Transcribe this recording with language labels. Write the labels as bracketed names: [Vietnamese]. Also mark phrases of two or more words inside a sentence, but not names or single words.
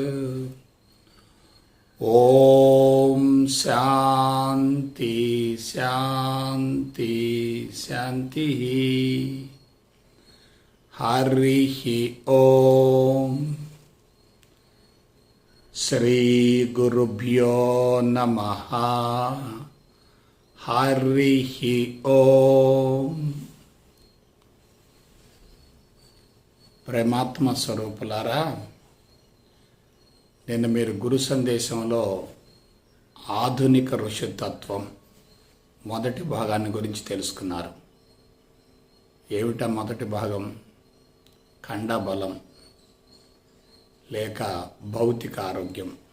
[Sanskrit] ओम शांति शांति शांति। हरिः ओम। श्री गुरुभ्यो नमः। हरिः ओम। [Telugu] ప్రేమాత్మ స్వరూపులారా, నేను మీరు గురు సందేశంలో ఆధునిక ఋషితత్వం మొదటి భాగాన్ని గురించి తెలుసుకున్నారు. ఏమిటా మొదటి భాగం? ఖండబలం లేక భౌతిక ఆరోగ్యం.